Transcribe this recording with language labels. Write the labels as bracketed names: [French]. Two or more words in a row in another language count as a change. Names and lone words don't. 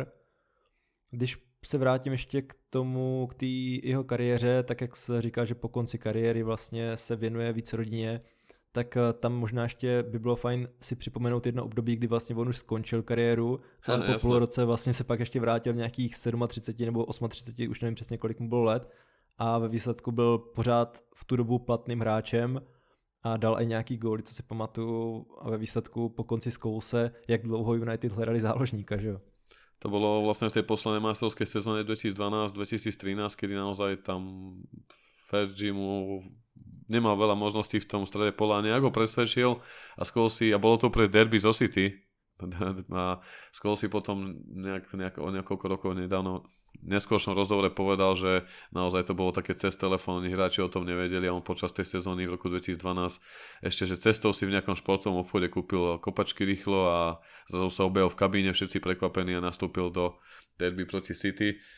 [Czech] Když se vrátím ještě k té jeho kariéře, tak jak se říká, že po konci kariéry vlastně se věnuje víc rodině, tak tam možná ještě by bylo fajn si připomenout jedno období, kdy vlastně on už skončil kariéru a po půl roce vlastně se pak ještě vrátil v nějakých 37 nebo 38, už nevím přesně kolik mu bylo let a ve výsledku byl pořád v tu dobu platným hráčem a dal aj nějaký góly, co si pamatuju a ve výsledku po konci Scholese, jak dlouho United hledali záložníka, že jo? [Slovak] To bolo vlastne v tej poslednej majstrovskej sezóne 2012-2013, kedy naozaj tam Fergie mu nemal veľa možností v tom strede pola, nejak ho presvedčil a Scholesy, a bolo to pre derby zo City, a Scholesy potom o niekoľko rokov nedávno v neskôršom rozhovore povedal, že naozaj to bolo také cez telefón, oni hráči o tom nevedeli a on počas tej sezóny v roku 2012 ešte, že cestou si v nejakom športovom obchode kúpil kopačky rýchlo a zrazu sa objavil v kabíne, všetci prekvapení a nastúpil do derby proti City.